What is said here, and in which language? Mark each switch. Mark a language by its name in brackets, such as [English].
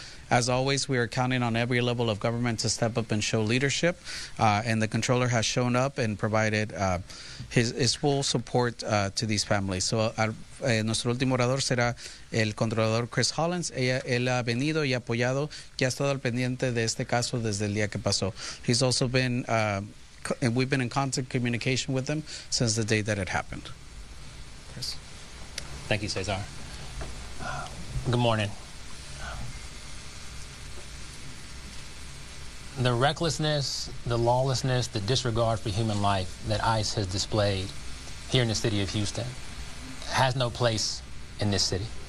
[English] As always, we are counting on every level of government to step up and show leadership. And the controller has shown up and provided his full support to these families. [Spanish] So nuestro último orador será el controlador Chris Hollins. Él ha venido y apoyado, que ha estado al pendiente de este caso desde el día que pasó. [English] He's also been, and we've been in constant communication with him since the day that it happened. Chris. Thank you, Cesar. Good morning. The recklessness, the lawlessness, the disregard for human life that ICE has displayed here in the city of Houston has no place in this city.